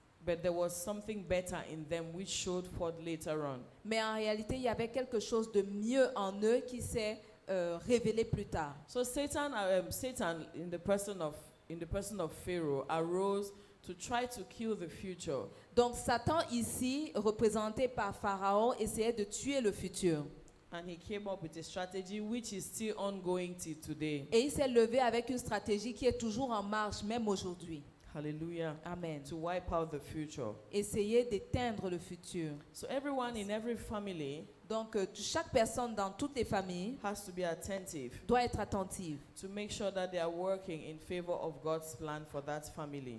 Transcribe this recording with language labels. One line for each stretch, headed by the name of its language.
English: But there was something better in them which showed forth later on.
French: Mais en réalité, il y avait quelque chose de mieux en eux qui s'est révélé plus tard.
English: So Satan, in the person of Pharaoh, arose to try to kill the future.
French: Donc Satan ici, représenté par Pharaon, essayait de tuer le futur.
English: And he came up with a strategy which is still ongoing till today.
French: Et il s'est levé avec une stratégie qui est toujours en marche, même aujourd'hui.
English: Hallelujah.
French: Amen.
English: To wipe out the future.
French: Essayer d'éteindre le futur.
English: So everyone in every family
French: Donc chaque personne dans toutes les familles
English: has to be attentive
French: doit être attentive
English: to make sure that they are working in favor of God's plan for that family.